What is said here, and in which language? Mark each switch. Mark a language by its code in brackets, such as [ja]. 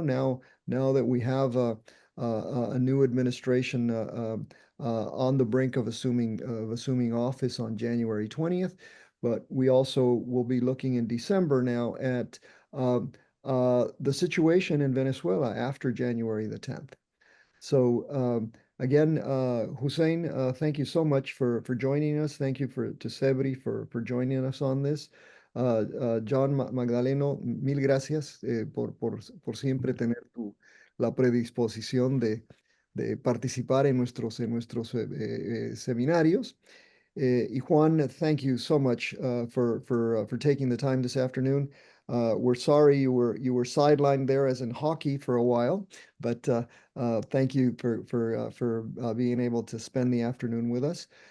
[en] Now that we have a new administration on the brink of assuming office on January 20th, but we also will be looking in December now at the situation in Venezuela after January the 10th. So again, Hussein, thank you so much for joining us. Thank you to Sebri for joining us on this. [es] John Magdaleno, mil gracias por siempre tener la predisposición de participar en nuestros seminarios. [en] Y Juan, thank you so much for taking the time this afternoon. We're sorry you were sidelined there as in hockey for a while, but thank you for being able to spend the afternoon with us.